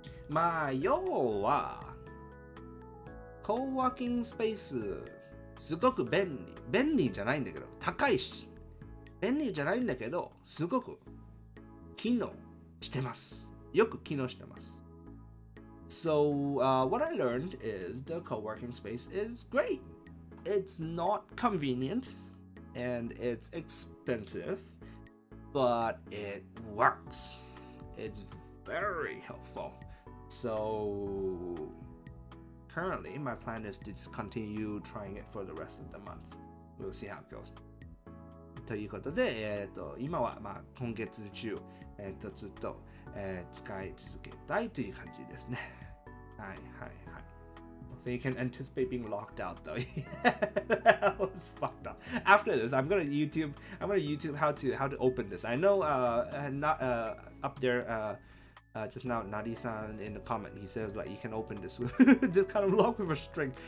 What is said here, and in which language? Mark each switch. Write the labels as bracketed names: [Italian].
[Japanese] まあ要はコーワーキングスペースすごく便利じゃないんだけど高いし便利じゃないんだけどすごく機能してます。よく機能してます。 [English] So what I learned is the co-working space is great. It's not convenient and it's expensive, but it works. It's very helpful. So currently, my plan is to just continue trying it for the rest of the month. We'll see how it goes. [Japanese] ということで、今は、まあ、今月中、ずっと、使い続けたいという感じですね。はいはいはい。 [English] So you can anticipate being locked out though. That was fucked up. After this, I'm gonna YouTube how to open this. I know not up there just now Nadi-san in the comment he says like you can open this with this kind of lock with a string.